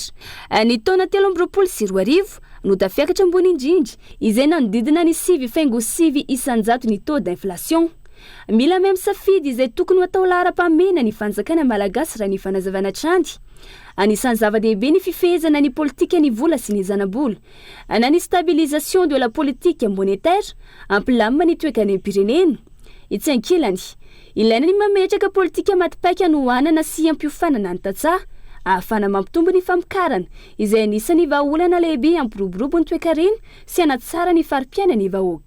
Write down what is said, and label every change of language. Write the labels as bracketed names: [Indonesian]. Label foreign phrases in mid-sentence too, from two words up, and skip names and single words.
[Malagasy] Ny taona 2024 no tafiakatra ambony indrindra izay nanodidina ny 7,7% ny [French] taux d'inflation. [Malagasy] Mila misafidy izay tokony atao laharam-pahamehana ny fanjakana malagasy raha ny fanazavana trany. Anisan'ny zava-dehibe ny fifehezana ny politika ny vola sy ny zanabola. Na ny [French] stabilisation de la politique monétaire [Malagasy] ampilamina ny toe-karena-pirenena. Itsy ankilany, ilaina ny mametraka politika matipaika anohanana sy ampiofanana ny tantsaha ahafana mampitombo ny famokarana izay anisan'ny vahaolana lehibe ampiroborobo ny toe-karena sy hanatsara ny farim-piainana ny vahoaka.